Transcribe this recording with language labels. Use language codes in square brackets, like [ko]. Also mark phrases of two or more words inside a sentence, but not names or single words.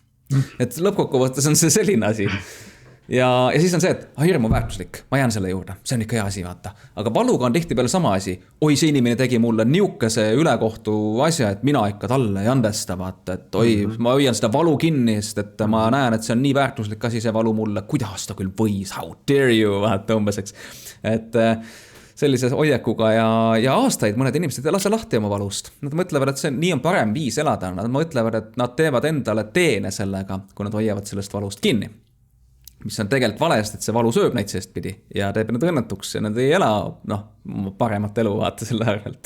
[et] Et lõppkokkuvõttes on see selline asi. Ja siis on see, et hirmu väärtuslik, ma jään selle juurde, see on ikka hea asi, vaata. Aga valuga on tihti peale sama asi. Oi, see inimene tegi mulle niukese ülekohtu asja, et mina ikka talle ei andesta, vaata. Et oi, ma hoian seda valu kinni, sest et ma näen, et see on nii väärtuslik asi, see valu mulle. Kuidas ta küll võis, [en] how dare you, [et] vaata umbeseks. Et sellise hoiakuga ja aastaid mõned inimesed ei lase lahti oma valust. Nad mõtlevad, et nii on parem viis elada. Nad mõtlevad, et nad teevad endale teene sellega, kui nad hoiavad sellest valust kinni. Mis on tegelikult valest, et see valu sööb neid seest pidi ja teeb nad õnnetuks ja nad ei ela paremat elu vaata selle äärelt.